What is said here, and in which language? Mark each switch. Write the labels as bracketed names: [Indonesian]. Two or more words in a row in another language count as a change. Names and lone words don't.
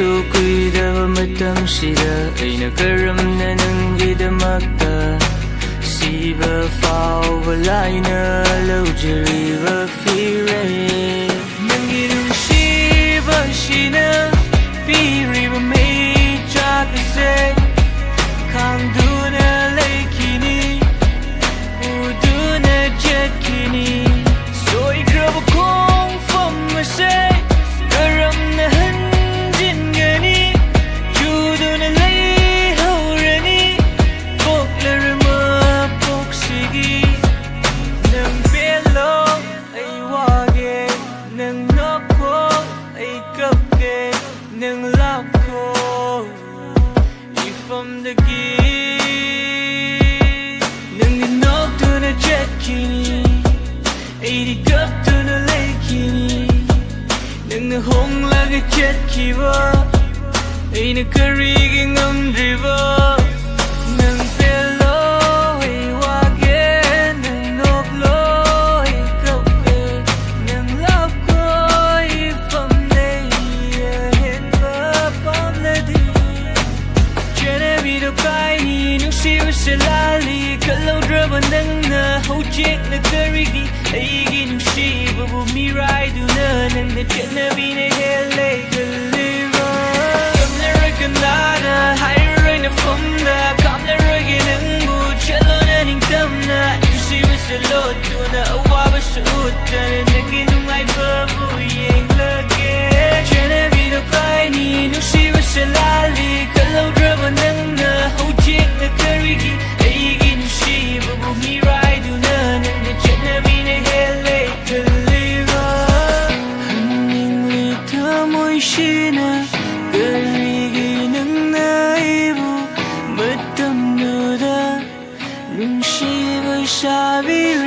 [Manipuri] kuidaba matamsida aina karamna nangidamakta siba fauba laina laujariba fire nangi nungsiba shina piriba mei chakase khangduna leikini uduna jetkini soigraba kong famase karamna hanjingani juduna leihaurani poklarama poksigi nang pelo ai wage nang nokko ai kapke nang lapko [English] from the gate [Manipuri] nang nokduna jetkini aidi kapduna leikini nang honglaga jetkiba aina karigi ngamdriba nang pelo ai wage nang noklo ai kapke nang lapko [English] from the [Manipuri] henba pamladi Janabiro kaini nungsiba salali kalaudraba nangna hojek na karigi aigi nungsiba bumirai duna nangna janabina hele kaliba kamlaraganada hairai na famda kamlaragi nangbu chalo na ningtamna nungsiba salot duna awaba suutana nagi nungay babu yenglage Janabiro kaini nungsiba salali kalaudraba nangna hojek na karigi aigi nungsiba bumirai duna nangna janabina hele kaliba haningli tamoy shina karigi nangna ibu matamnuda nungsiba sabi